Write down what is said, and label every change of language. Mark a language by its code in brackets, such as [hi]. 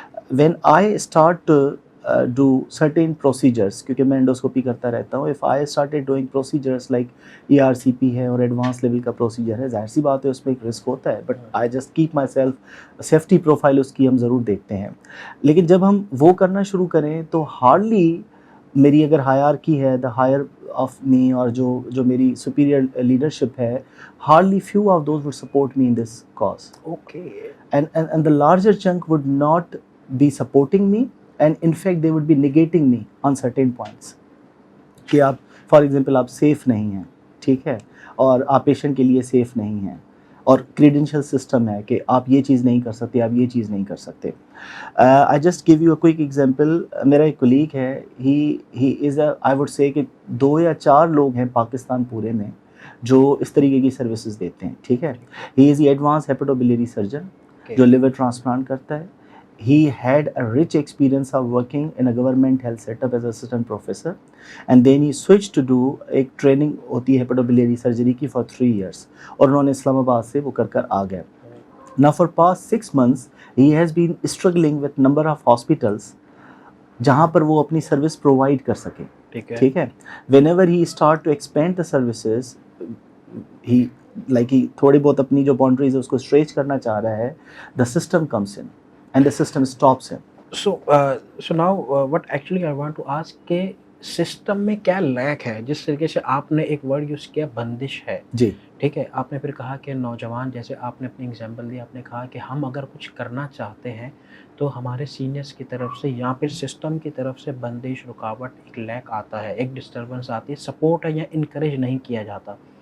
[en] when I start do certain procedures, [ur] کیونکہ میں endoscopy کرتا رہتا ہوں، [en] if I started doing procedures like [ur] ERCP ہے اور ایڈوانس لیول کا پروسیجر ہے، ظاہر سی بات ہے اس میں ایک رسک ہوتا ہے، [en] but I just keep myself, [ur] safety profile اس کی ہم ضرور دیکھتے ہیں. لیکن جب ہم وہ کرنا شروع کریں تو ہارڈلی میری اگر ہائرارکی ہے [en] the higher of me, [ur] اور جو میری سپیریئر لیڈرشپ ہے، [en] hardly few of those would support me in this cause. Okay. And the larger chunk would not be supporting me, and in fact they would be negating me on certain points. [ur] کہ آپ for example آپ safe نہیں ہیں. ٹھیک ہے. اور آپ patient کے لیے سیف نہیں ہیں، اور کریڈینشیل سسٹم ہے کہ آپ یہ چیز نہیں کر سکتے، آپ یہ چیز نہیں کر سکتے. [en] I just give you a quick example. [ur] میرا ایک کولیگ ہے، [en] he is a I would say [ur] کہ 2 یا 4 لوگ ہیں پاکستان پورے میں جو اس طریقے کی سروسز دیتے ہیں. ٹھیک ہے. [en] he is advance hepatobiliary surgeon [ur] جو لیور ٹرانسپلانٹ کرتا ہے. [en] He had a rich experience of working in a government health setup as assistant professor, and then he switched to do [ur] ایک ٹریننگ ہوتی ہے ہیپیٹوبیلری سرجری کی [en] for 3 years, [ur] اور انہوں نے اسلام آباد سے وہ کر آ گئے. [en] Now for past 6 months he has been struggling with number of hospitals [ur] جہاں پر وہ اپنی سروس پرووائڈ کر سکے. ٹھیک ہے. [en] Whenever he start to expand the services, he [ur] تھوڑی بہت اپنی جو باؤنڈریز ہے اس کو اسٹریچ کرنا چاہ رہا ہے, [en] the system comes in and the system stops him. So now what actually I want to ask [ur] کہ سسٹم میں کیا لیک ہے؟ جس طریقے سے آپ نے ایک ورڈ یوز کیا بندش ہے. جی. ٹھیک ہے. آپ نے پھر کہا کہ نوجوان، جیسے آپ نے اپنی اگزامپل دی، آپ نے کہا کہ ہم اگر کچھ کرنا چاہتے ہیں تو ہمارے سینئرس کی طرف سے یا پھر سسٹم کی طرف سے بندش، رکاوٹ، ایک لیک آتا ہے، ایک ڈسٹربنس آتی ہے، سپورٹ ہے یا انکریج نہیں کیا جاتا.